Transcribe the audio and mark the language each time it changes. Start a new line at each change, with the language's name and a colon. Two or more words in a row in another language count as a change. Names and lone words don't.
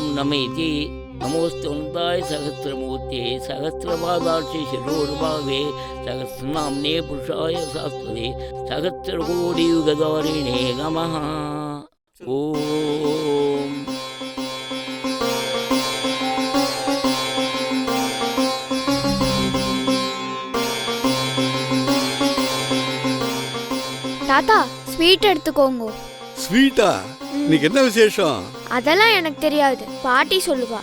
Sanskrit: नमेति नमोस्तुन्ताय सहस्रमूर्ते सहस्रपादाक्षि शिरोर्भावे सहस्रनाम्ने पुरुषाय शास्त्रे सहस्रकोटियुगधारिणे नमः. ओम
Tamil: தாத்தா ஸ்வீட் எடுத்துக்கோங்க. ஸ்வீட்டா? இன்னைக்கு என்ன விசேஷம்? அதெல்லாம் எனக்கு தெரியாது, பாட்டி சொல்லுவா.